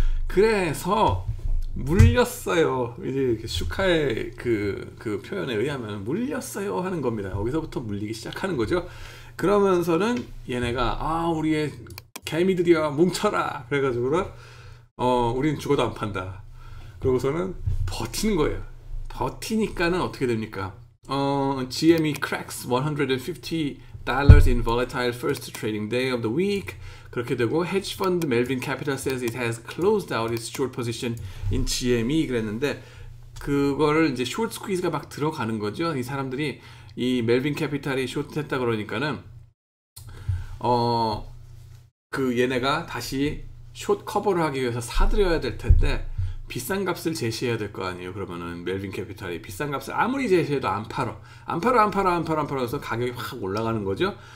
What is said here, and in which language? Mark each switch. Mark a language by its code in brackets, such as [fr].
[ko] 그래서 물렸어요. 이제 슈카의 그 표현에 의하면 물렸어요 하는 겁니다. 여기서부터 물리기 시작하는 거죠. 그러면서는 얘네가 우리의 개미들이야 뭉쳐라, 그래가지고 우린 죽어도 안 판다. 그러고서는 버티는 거예요. 버티니까는 어떻게 됩니까? [en] GME cracks $150 in volatile first trading day of the week. [ko] 그렇게 되고, [en] hedge fund Melvin Capital says it has closed out its short position in GME [ko] 그랬는데, 그거를 이제 short squeeze가 막 들어가는 거죠. 이 사람들이 이 멜빈 캐피탈이 숏했다 그러니까는 그 얘네가 다시 숏 커버를 하기 위해서 사들여야 될 텐데, 비싼 값을 제시해야 될 거 아니에요. 그러면은 멜빈 캐피탈이 비싼 값을 아무리 제시해도 안 팔아 해서 가격이 확 올라가는 거죠.